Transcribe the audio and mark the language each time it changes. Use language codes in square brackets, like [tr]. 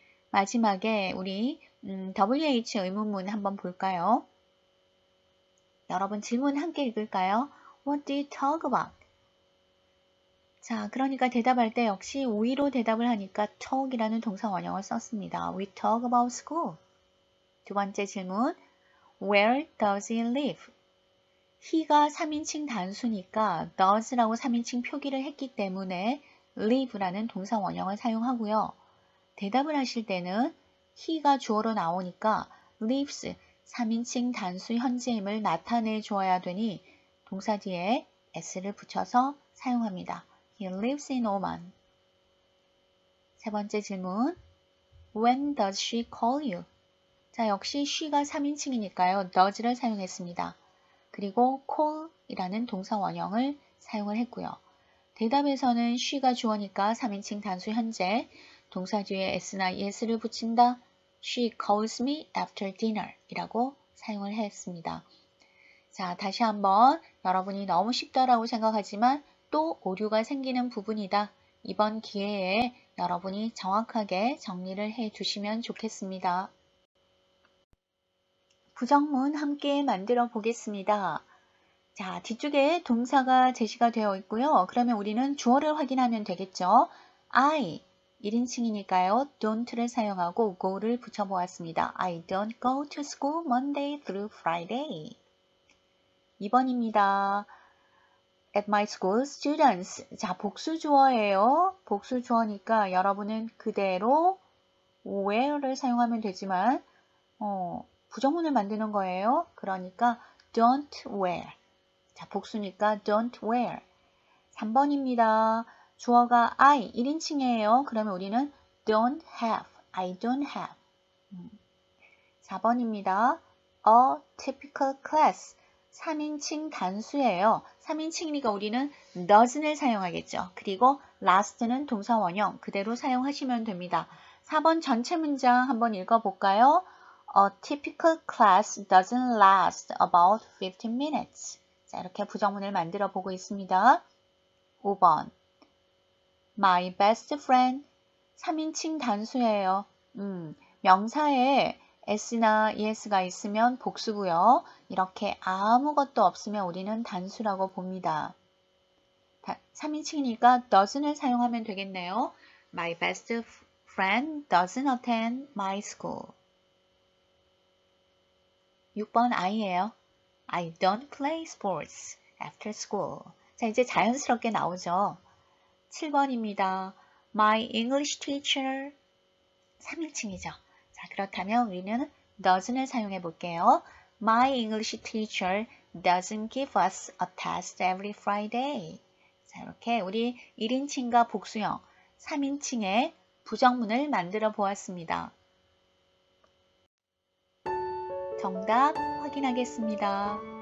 [ko] 마지막에 우리 WH 의문문 한번 볼까요? 여러분 질문 함께 읽을까요? [en] What do you talk about? [ko] 자, 그러니까 대답할 때 역시 we로 대답을 하니까 talk이라는 동사 원형을 썼습니다. [en] We talk about school. [ko] 두 번째 질문, [en] Where does he live? [ko] he가 3인칭 단수니까 does라고 3인칭 표기를 했기 때문에 live라는 동사 원형을 사용하고요. 대답을 하실 때는 he가 주어로 나오니까 lives 3인칭 단수 현재임을 나타내 주어야 되니 동사 뒤에 s를 붙여서 사용합니다. [en] He lives in Oman. [ko] 세 번째 질문, [en] When does she call you? [ko] 자, 역시 she가 3인칭이니까요. does를 사용했습니다. 그리고 call이라는 동사 원형을 사용을 했고요. 대답에서는 she가 주어니까 3인칭 단수 현재, 동사 뒤에 s나 es를 붙인다. [en] She calls me after dinner [ko] 이라고 사용을 했습니다. 자, 다시 한번 여러분이 너무 쉽다라고 생각하지만 또 오류가 생기는 부분이다. 이번 기회에 여러분이 정확하게 정리를 해 주시면 좋겠습니다. 부정문 함께 만들어 보겠습니다. 자, 뒤쪽에 동사가 제시가 되어 있고요. 그러면 우리는 주어를 확인하면 되겠죠. I, 1인칭이니까요. don't를 사용하고 go를 붙여보았습니다. [en] I don't go to school Monday through Friday. [ko] 2번입니다. [en] At my school, students. [ko] 자, 복수 주어예요. 복수 주어니까 여러분은 그대로 where를 사용하면 되지만 부정문을 만드는 거예요. 그러니까 don't wear. 자, 복수니까 don't wear. 3번입니다. 주어가 I, 1인칭이에요. 그러면 우리는 don't have. [en] I don't have. [ko] 4번입니다. [en] A typical class. [ko] 3인칭 단수예요. 3인칭이니까 우리는 doesn't 사용하겠죠. 그리고 last는 동사 원형 그대로 사용하시면 됩니다. 4번 전체 문장 한번 읽어볼까요? [en] A typical class doesn't last about 15 minutes. [ko] 자, 이렇게 부정문을 만들어 보고 있습니다. [en] 5번. My best friend. [ko] 3인칭 단수예요. 명사에 s나 es가 있으면 복수고요. 이렇게 아무것도 없으면 우리는 단수라고 봅니다. 3인칭이니까 doesn't 사용하면 되겠네요. [en] My best friend doesn't attend my school. [ko] 6번 I예요. [en] I don't play sports after school. [ko] 자, 이제 자연스럽게 나오죠. 7번입니다. [en] My English teacher. [ko] 3인칭이죠. 자, 그렇다면 우리는 doesn't을 사용해 볼게요. [en] My English teacher doesn't give us a test every Friday. [ko] 자, 이렇게 우리 1인칭과 복수형, 3인칭의 부정문을 만들어 보았습니다. 정답 확인하겠습니다.